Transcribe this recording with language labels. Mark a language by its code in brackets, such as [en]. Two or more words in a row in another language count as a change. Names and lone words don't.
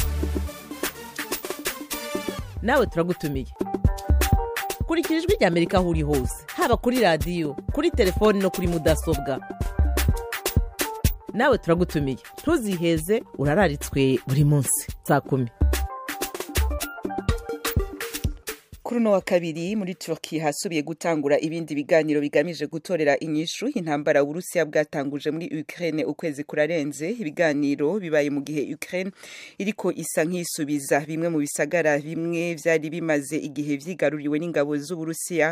[rn] Nawe turagutumiye. Kurikira ijwi ry'Amerika aho uri hose, haba kuri radio, kuri telefone no kuri mudasobwa. Nawe turagutumiye. Ntuziheze urararitswe buri munsi saa 10. Kuruno wa kabiri muri Turkiya hasubiye gutangura ibindi biganiro bigamije gutorera inyishu intambara Uburusiya bwatanguje muri Ukraine ukwezi kurarenze. Ibiganiro bibaye mu gihe Ukraine iriko isa nk'isubiza bimwe mu bisagara bimwe vyari bimaze igihe vyigaruriwe n'ingabo z'Uburusiya.